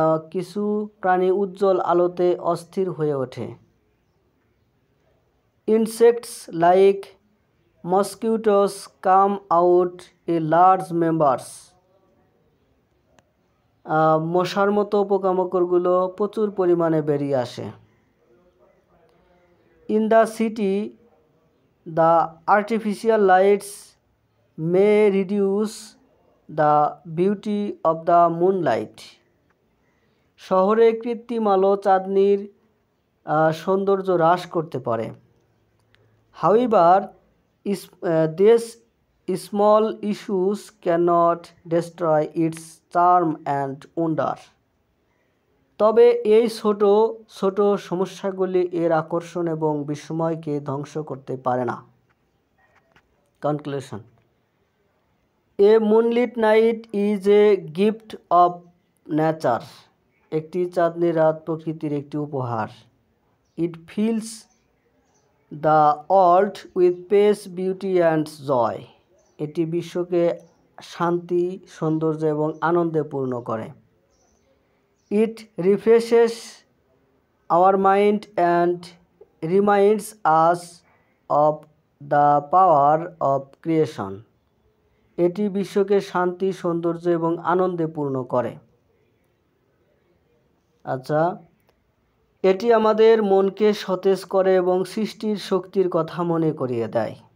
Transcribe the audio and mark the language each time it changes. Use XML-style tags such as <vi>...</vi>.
<bn>কিছু প্রাণী উজ্জ্বল আলোতে অস্থির হয়ে ওঠে।</bn> <en>Insects like mosquitoes come out in large numbers.</en> <bn>মশার মতো পোকামাকড়গুলো প্রচুর পরিমাণে বেরিয়ে আসে।</bn> <en>In the city, the artificial lights may reduce the beauty of the moonlight.</en> <bn>শহরে কৃত্রিম আলো চাঁদনির সৌন্দর্য হ্রাস করতে পারে।</bn> <en>However, these small issues cannot destroy its charm and wonder.</en> <bn>তবে এই ছোট ছোট সমস্যাগুলি এর আকর্ষণ এবং বিস্ময়কে ধ্বংস করতে পারে না।</bn> <en>Conclusion: a moonlit night is a gift of nature.</en> <bn>একটি চাঁদনি রাত প্রকৃতির একটি উপহার।</bn> <en>It fills the world with peace, beauty and joy.</en> <bn>এটি বিশ্বকে শান্তি, সৌন্দর্য এবং আনন্দে পূর্ণ করে।</bn> <en>It refreshes our mind and reminds us of the power of creation.</en> <bn>এটি বিশ্বকে শান্তি, সৌন্দর্য এবং আনন্দে পূর্ণ করে। আচ্ছা, এটি আমাদের মনকে সতেজ করে এবং সৃষ্টির শক্তির কথা মনে করিয়ে দেয়।</bn>